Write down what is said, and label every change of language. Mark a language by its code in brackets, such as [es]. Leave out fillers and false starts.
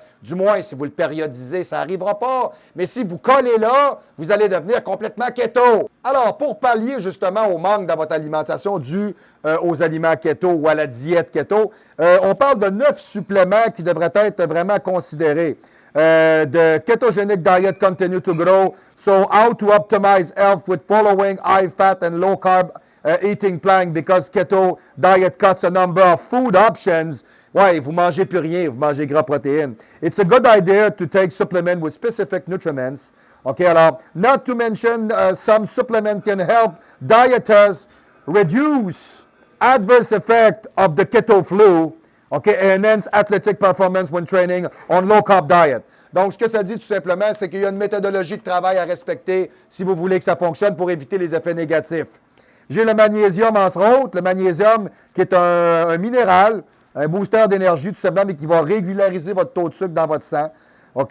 [fr] Du moins, si vous le périodisez, ça n'arrivera pas. Mais si vous collez là, vous allez devenir complètement keto. Alors, pour pallier justement au manque dans votre alimentation dû aux aliments keto ou à la diète keto, on parle de 9 suppléments qui devraient être vraiment considérés. [en] The ketogenic diet continue to grow, so how to optimize health with following high fat and low carb eating plan because keto diet cuts a number of food options. [fr] Ouais, vous mangez plus rien, vous mangez gras protéines. [en] It's a good idea to take supplement with specific nutriments. OK, [fr] alors, [en] not to mention some supplement can help dieters reduce adverse effect of the keto flu, okay, and enhance athletic performance when training on low-carb diet. [fr] Donc, ce que ça dit tout simplement, c'est qu'il y a une méthodologie de travail à respecter si vous voulez que ça fonctionne pour éviter les effets négatifs. J'ai le magnésium, entre autres. Le magnésium, qui est un minéral, un booster d'énergie, tout simplement, mais qui va régulariser votre taux de sucre dans votre sang. OK?